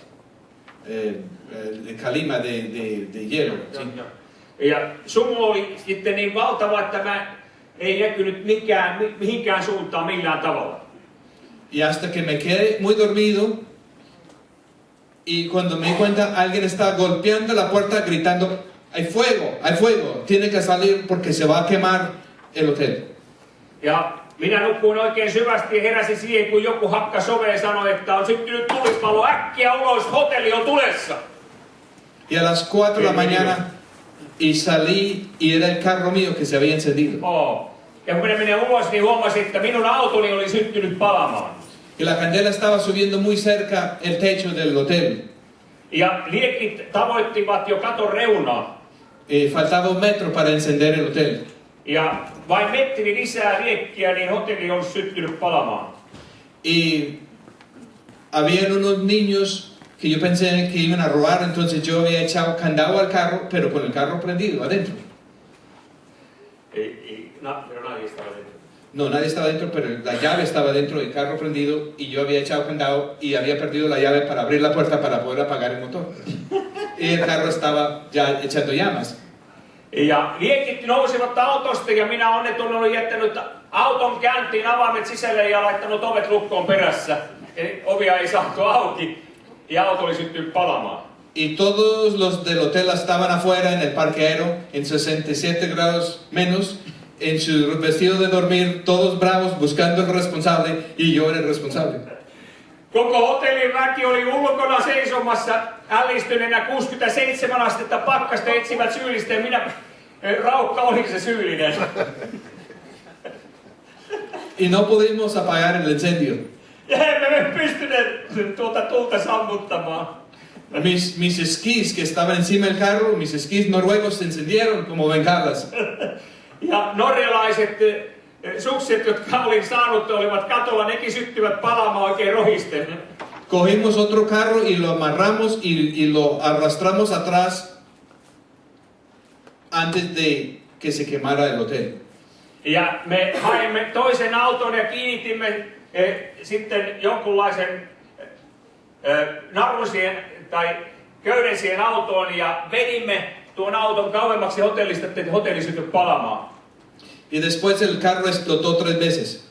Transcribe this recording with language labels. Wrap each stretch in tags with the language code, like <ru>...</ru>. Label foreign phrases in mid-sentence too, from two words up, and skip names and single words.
<es>El calima de hielo. ¿Sí?</es> <fi>Ja sumu oli sitten niin valtava, että mä ei näkynyt mihinkään suuntaan millään tavalla.</fi> <es>Y hasta que me quedé muy dormido y cuando me di cuenta alguien estaba golpeando la puerta gritando, hay fuego, tiene que salir porque se va a quemar el hotel.</es> <fi>Ja minä nukkuin oikein syvästi ja heräsin siihen, kun joku hakkasi oveen ja sanoi, että on syttynyt tulipalo, äkkiä ulos, hotelli on tulessa.</fi> <es>Y a las 4 de la mañana y salí y era el carro mío que se había encendido.</es> <fi>Ja kun minä menen ulos, niin huomasin, että minun autoni oli syttynyt palamaan.</fi> <es>Y la candela estaba subiendo muy cerca el techo del hotel.</es> <fi>Ja liekit tavoittivat jo katon reunaa.</fi> <es>Faltaba 1 metro para encender el hotel.</es> <fi>Ja vain metri lisää liekkiä, niin hotelli on syttynyt palamaan.</fi> <es>Y habían unos niños que yo pensé que iban a robar, entonces yo había echado candado al carro, pero con el carro prendido adentro. Pero nadie estaba dentro. No, nadie estaba dentro, pero la llave estaba dentro del carro prendido y yo había echado candado y había perdido la llave para abrir la puerta para poder apagar el motor. Y el carro estaba ya echando llamas.</es> <fi>Ja liekit nousivat autosta ja minä onneton olin jättänyt auton käyntiin avaimet sisälle ja laittanut ovet lukkoon perässä. Eli ovia ei saatu auki ja auto oli syttynyt palamaan.</fi> <es>Y todos los del hotel estaban afuera en el parqueadero en 67 grados menos, en su vestido de dormir, todos bravos buscando el responsable y yo era el responsable.</es> <fi>Koko hotellin väki oli ulkona seisomassa ällistyneenä 67 astetta pakkasta etsivät syyllistä ja minä, Raukka oli se syyllinen.</fi> <es>Y no pudimos apagar el incendio.</es> <fi>Ja emme me pystyneet tuota tulta sammuttamaan.</fi> <es>Mis esquís que estaban encima del carro, mis esquís noruegos se encendieron como bengalas.</es> <fi>Ja norjalaiset sukset, jotka olin saanut, olivat katolla, nekin syttyvät palaamaan oikein rohisten.</fi> <es>Cogimos otro carro y lo amarramos y lo arrastramos atrás antes de que se quemara el hotel.</es> <fi>Ja me haimme toisen auton ja kiinnitimme sitten jonkunlaisen narun siihen tai köyden siihen autoon ja vedimme tuon auton kauemmaksi hotellista, että hotelli syttyi palamaan.</fi> <es>Y después el carro explotó 3 veces.</es>